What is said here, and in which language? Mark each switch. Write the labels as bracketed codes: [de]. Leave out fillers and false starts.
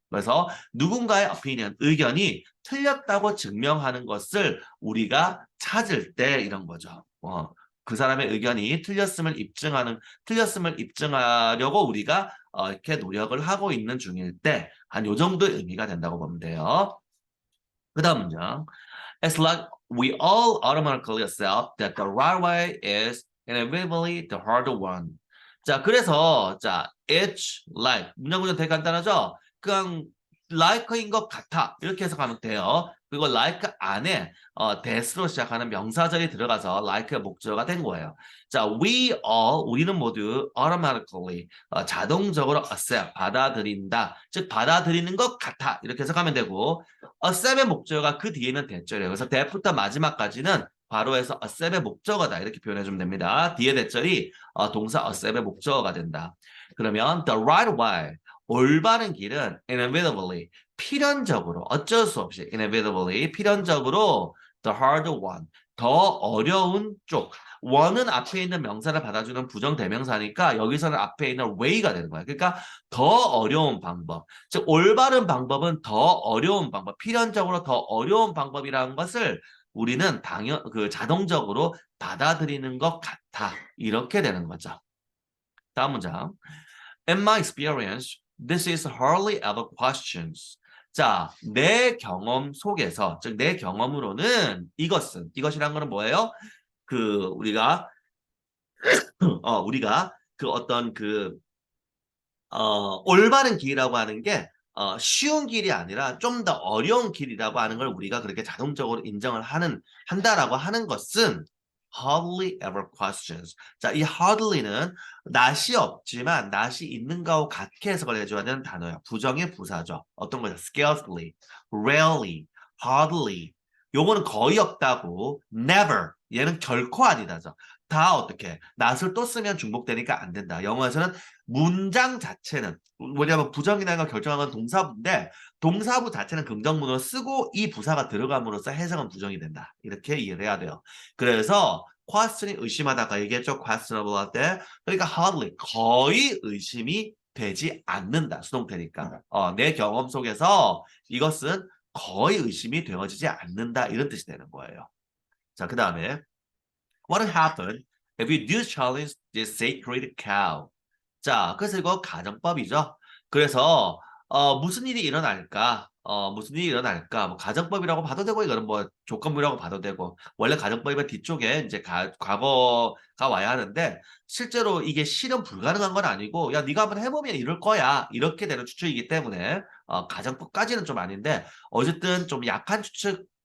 [ko] 그래서 누군가의 opinion, 의견이 틀렸다고 증명하는 것을 우리가 찾을 때 이런 거죠. 그 사람의 의견이 틀렸음을 입증하려고 우리가 이렇게 노력을 하고 있는 중일 때 한 요 정도의 의미가 된다고 보면 돼요. 그 다음 문장. [en] It's like we all automatically accept that the right way is inevitably the harder one. [ko] 자, 그래서 자, [en] it's like [ko] 문장 구조 되게 간단하죠? 그냥 like인 것 같아 이렇게 해석하면 돼요. 그리고 like 안에 that으로 시작하는 명사절이 들어가서 like의 목적어가 된 거예요. 자, [en] we all [ko] 우리는 모두 [en] automatically [ko] 자동적으로 accept 받아들인다. 즉 받아들이는 것 같아 이렇게 해석하면 되고 accept의 목적어가 그 뒤에 있는 대절이에요. 그래서 that부터 마지막까지는 바로해서 accept의 목적어다 이렇게 표현해주면 됩니다. 뒤에 대절이 동사 accept의 목적어가 된다. 그러면 [en] the right way [ko] 올바른 길은 [en] inevitably [ko] 필연적으로 어쩔 수 없이 inevitably 필연적으로 [en] the hard one [ko] 더 어려운 쪽 one은 앞에 있는 명사를 받아주는 부정대명사니까 여기서는 앞에 있는 way가 되는 거야. 그러니까 더 어려운 방법 즉 올바른 방법은 더 어려운 방법 필연적으로 더 어려운 방법이라는 것을 우리는 자동적으로 받아들이는 것 같아 이렇게 되는 거죠. 다음 문장 [en] In my experience, this is hardly ever questions. [ko] 자, 내 경험 속에서, 즉 내 경험으로는 이것이란 거는 뭐예요? 우리가 그 어떤 올바른 길이라고 하는 게 쉬운 길이 아니라 좀 더 어려운 길이라고 하는 걸 우리가 그렇게 자동적으로 인정을 한다라고 하는 것은 [en] hardly ever questions. [ko] 자, 이 hardly는 낫이 없지만 낫이 있는가와 같게 해석을 해줘야 되는 단어예요. 부정의 부사죠. 어떤 거죠? [en] scarcely, rarely, hardly. [ko] 요거는 거의 없다고 never. 얘는 결코 아니다죠. 다 어떻게 낫을 또 쓰면 중복되니까 안 된다. 영어에서는 문장 자체는 뭐냐면 부정이나 걸 결정한 건 동사부인데 동사부 자체는 긍정문을 쓰고 이 부사가 들어감으로써 해석은 부정이 된다. 이렇게 이해를 해야 돼요. 그래서 question이 의심하다가 얘기했죠. questionable 할 때. 그러니까 [en] hardly [ko] 거의 의심이 되지 않는다. 수동태니까. 내 경험 속에서 이것은 거의 의심이 되어지지 않는다. 이런 뜻이 되는 거예요. 자, 그 다음에 [en] What will happen if you do challenge this sacred cow? [ko] 자, 그래서 이거 가정법이죠. 그래서 무슨 일이 일어날까? 무슨 일이 일어날까? 뭐 가정법이라고 봐도 되고 이거는 뭐 조건부라고 봐도 되고 원래 가정법이면 뒤쪽에 이제 과거가 와야 하는데 실제로 이게 실현 불가능한 건 아니고 야 네가 한번 해보면 이럴 거야 이렇게 되는 추측이기 때문에 가정법까지는 좀 아닌데 어쨌든 좀 약한 추측